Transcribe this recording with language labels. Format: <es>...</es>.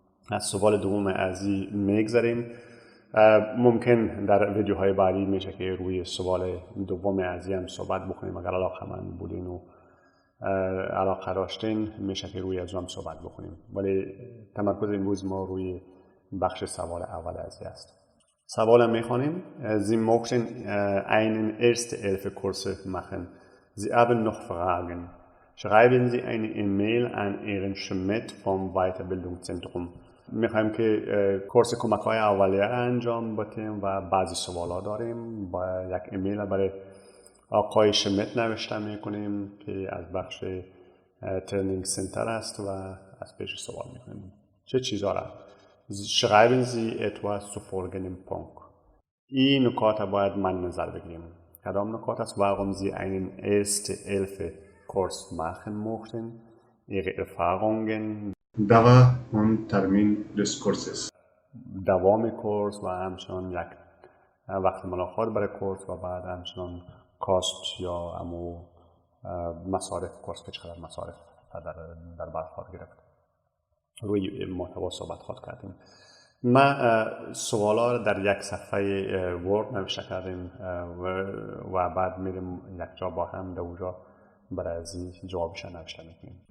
<fa>از سوال دوم ازی میگذریم. ممکن در ویدیوهای بعدی میشه که روی سوال دوم ازی هم صحبت بکنیم. اگر علاقه‌مند بودین و علاقه داشتین میشه که روی از هم صحبت بکنیم، ولی تمرکز امروز ما روی بخش سوال اول ازی است. سوال میخوانیم:</fa> <de>Sie möchten einen erste Hilfe Kurs machen. Sie haben noch Fragen. Schreiben Sie eine E-Mail an Ihren Schmidt vom Weiterbildungszentrum.</de> <fa>میخوایم که کورس کمک‌های اولیه را انجام بدیم و بعضی سوالات داریم. با یک ایمیل برای آقای شمیت نوشته میکنیم که از بخش ترنینگ سنتر است و از پیش سوال میکنیم. چه چیزا را؟</fa> <de>Schreiben Sie etwas zu folgendem Punkt.</de> <fa>این نکات باید من نظر بگیریم. کدام نکات است؟</fa> <de>Warum Sie einen Erste-Hilfe-Kurs machen möchten, Ihre Erfahrungen, Dauer und Termin des Kurses.</de> <fa>دوام کورس و همچنان یک وقت ملاقات برای کورس و بعد همچنان کاست یا مصارف کورس که چقدر مصارف در برخورد گرفت. روی محتوا صحبت کردیم. ما سوالا در یک صفحه ورد نوشته کردیم و بعد میریم یک جا با هم در اونجا برای ازی جوابش نوشته میکنیم.</fa>